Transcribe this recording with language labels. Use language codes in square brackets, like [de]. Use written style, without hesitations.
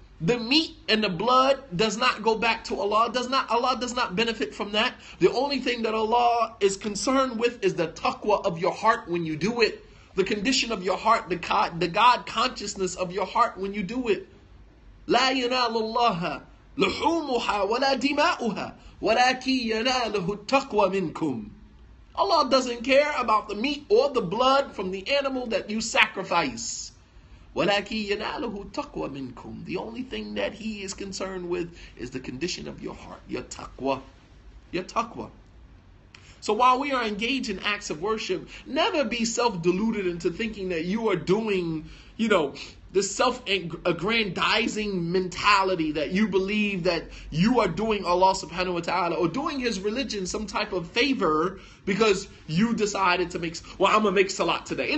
[en] The meat and the blood does not go back to Allah. Allah does not benefit from that. The only thing that Allah is concerned with is the taqwa of your heart when you do it. The condition of your heart, the God consciousness of your heart when you do it. [ar] لا ينال الله لحومها ولا دماؤها ولكن يناله التقوى منكم. [en] Allah doesn't care about the meat or the blood from the animal that you sacrifice. [ar] وَلَكِنْ يَنَالُهُ تَقْوَى مِنْكُمْ. [en] The only thing that He is concerned with is the condition of your heart, your taqwa. Your taqwa. So while we are engaged in acts of worship, never be self-deluded into thinking that you are doing, this self-aggrandizing mentality that you believe that you are doing Allah subhanahu wa ta'ala or doing His religion some type of favor because you decided to I'm going to make salat today.